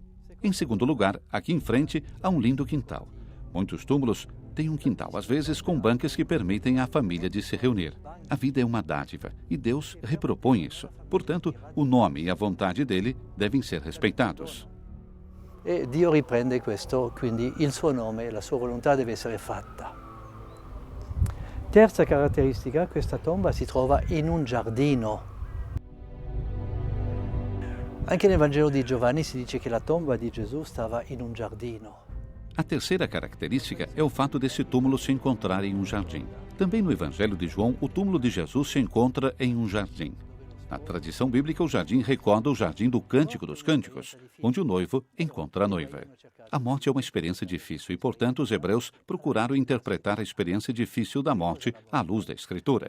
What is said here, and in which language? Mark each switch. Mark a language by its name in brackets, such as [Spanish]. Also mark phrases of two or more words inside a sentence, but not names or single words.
[Portuguese] Em segundo lugar, aqui em frente, há um lindo quintal. Muitos túmulos têm um quintal, às vezes com bancas que permitem à família de se reunir. A vida é uma dádiva e Deus repropõe isso. Portanto, o nome e a vontade dele devem ser respeitados. [Italian] E Dio riprende questo, quindi il suo nome, la sua volontà deve essere fatta. Terza caratteristica, questa tomba si trova in un giardino. Anche nel Vangelo di Giovanni si dice che la tomba di Gesù stava in un giardino. [Portuguese] A terceira característica é o fato desse túmulo se encontrar em um jardim. Também no Evangelho de João, o túmulo de Jesus se encontra em um jardim. Na tradição bíblica, o jardim recorda o jardim do Cântico dos Cânticos, onde o noivo encontra a noiva. A morte é uma experiência difícil e, portanto, os hebreus procuraram interpretar a experiência difícil da morte à luz da Escritura.